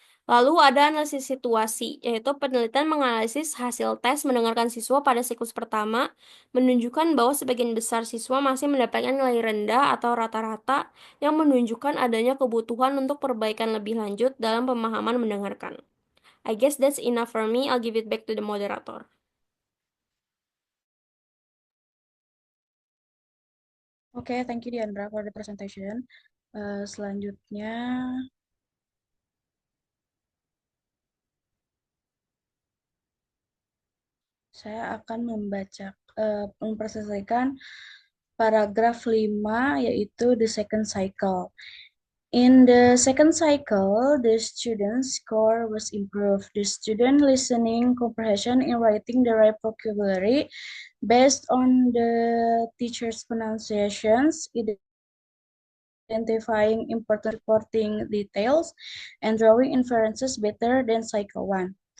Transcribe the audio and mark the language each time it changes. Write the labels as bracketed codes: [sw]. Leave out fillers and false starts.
[id] Lalu ada analisis situasi, yaitu penelitian menganalisis hasil tes mendengarkan siswa pada siklus pertama, menunjukkan bahwa sebagian besar siswa masih mendapatkan nilai rendah atau rata-rata yang menunjukkan adanya kebutuhan untuk perbaikan lebih lanjut dalam pemahaman mendengarkan. [en] I guess that's enough for me. I'll give it back to the moderator. Okay, thank you Diandra for the presentation. [id] Selanjutnya saya akan mempresentasikan paragraf 5 yaitu [en] the second cycle. In the second cycle, the student's score was improved. The student listening comprehension in writing the right vocabulary based on the teacher's pronunciations, identifying important reporting details, and drawing inferences better than cycle 1.